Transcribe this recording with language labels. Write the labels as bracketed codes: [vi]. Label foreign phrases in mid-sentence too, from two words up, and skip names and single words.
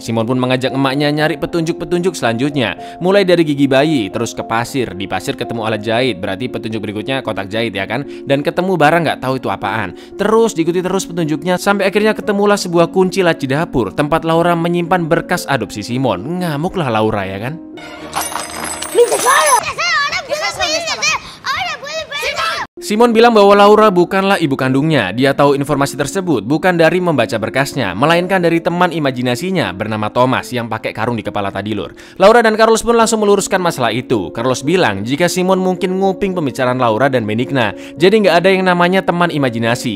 [id] Simon pun mengajak emaknya nyari petunjuk-petunjuk selanjutnya, mulai dari gigi bayi, terus ke pasir. Di pasir ketemu alat jahit, berarti petunjuk berikutnya kotak jahit ya kan, dan ketemu barang nggak tahu itu apaan. Terus diikuti terus petunjuknya sampai akhirnya ketemulah sebuah kunci laci dapur tempat Laura menyimpan berkas adopsi Simon. Ngamuklah Laura ya kan. [es] ¡Mi tesoro! ¡Tesoro! ¡Ahora puedo pedir! ¡Ahora puedo pedir! [id] Simon bilang bahwa Laura bukanlah ibu kandungnya. Dia tahu informasi tersebut bukan dari membaca berkasnya, melainkan dari teman imajinasinya bernama Thomas yang pakai karung di kepala tadi lur. Laura dan Carlos pun langsung meluruskan masalah itu. Carlos bilang jika Simon mungkin nguping pembicaraan Laura dan Benigna, jadi nggak ada yang namanya teman imajinasi.